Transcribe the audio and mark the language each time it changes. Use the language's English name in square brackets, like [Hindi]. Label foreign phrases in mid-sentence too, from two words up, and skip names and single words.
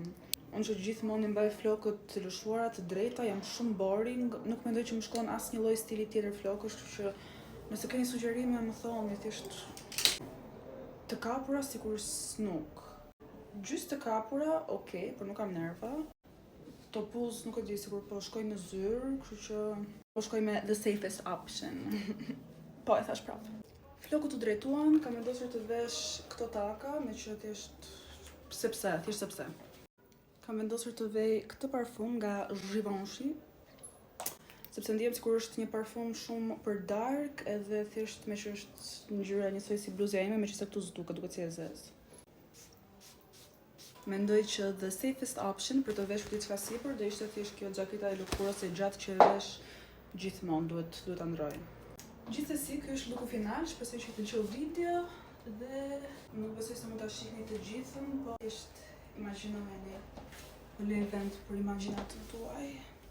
[Albanian] Unë që gjithmonë i mbaj flokët të lëshuara të drejta, jam shumë boring, nuk mendoj që më shkon asnjë lloj stili tjetër flokësh, kështu që nëse keni sugjerime më thoni, thjesht të kapura sikur snuk. Gjysë të kapura, okay, por nuk kam nerva. Topuz nuk e di, sikur po shkoj në zyrë, kështu që po shkoj me [English] the safest option. [Albanian] Po e thash prap. Flokët u drejtuan, kam vendosur të vesh këto taka, me që thjesht sepse. Kam vendosur të vej këtë parfum nga Givenchy, sepse ndihem sikur është një parfum shumë për dark, edhe thjesht me që është ngjyra njësoj si bluza ime, meqenëse këtu duket si e zezë. Mendoj që [English] the safest option [Albanian] për të veshur diçka sipër do ishte thjesht kjo xhaketa e lëkurës e gjatë që vesh gjithmonë, duhet ta ndroj. Gjithsesi, ky është looku final, shpresoj që të pëlqeu video dhe nuk besoj se mund ta shihni të gjithën, po thjesht imagjinojeni. Në vend për imagjinatën tuaj.